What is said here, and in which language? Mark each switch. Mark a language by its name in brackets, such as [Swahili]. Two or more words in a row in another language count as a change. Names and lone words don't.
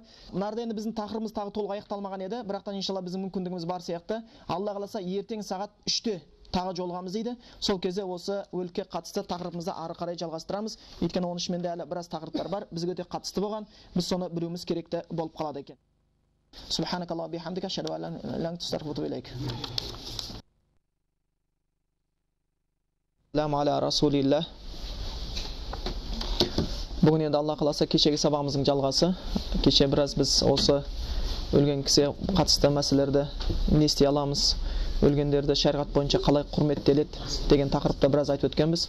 [Kazakh] Нарда енді біздің тақырыбымыз тағы толық аяқталмаған еді, бірақтан иншалла біздің мүмкіндігіміз бар сияқты. Алла қаласа ертең сағат 3-те тағы жолығамыз дейді. Сол кезде осы өлікке қатысты тақырыбымызды ары қарай жалғастырамыз. Өйткені оның ішінде әлі біраз тақырыптар бар, бізге өте қатысты болған. Біз соны білуіміз керекті болып қалады екен. [Arabic] سبحانك اللهم وبحمدك اشهد ان لا اله الا انت استغفرك واتوب اليك. سلام على رسول الله. [Kazakh] Бүгін енді Алла қаласа кешегі сабағымыздың жалғасы. Кеше біраз біз осы өлген кісіге қатысты мәселелерді не істей аламыз, өлгендерді шариғат бойынша қалай құрметтеледі деген тақырыпта біраз айтып өткенбіз.